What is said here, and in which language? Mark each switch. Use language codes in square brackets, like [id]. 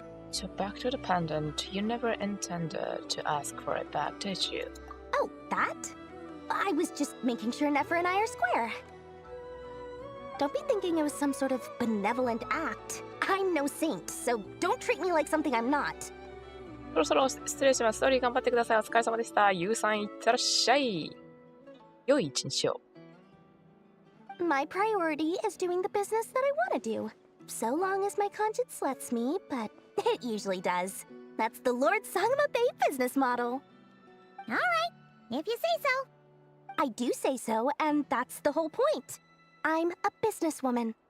[en] So back to the pendant, you never intended to ask for it back, did you? Oh, that? I was just making sure Nefer and I are square. Don't be thinking it was some sort of benevolent act. I'm no saint, so don't treat me like something I'm not. [ja] そろそろ失礼します。ストーリー頑張ってください。お疲れ様でした。ゆうさんいってらっしゃい。良い一日を。 [en] My priority is doing the business that I want to do, so long as my conscience lets me, but it usually does. That's the Lord Sangama Bay business model. All right, if you say so. I do say so, and that's the whole point. I'm a businesswoman.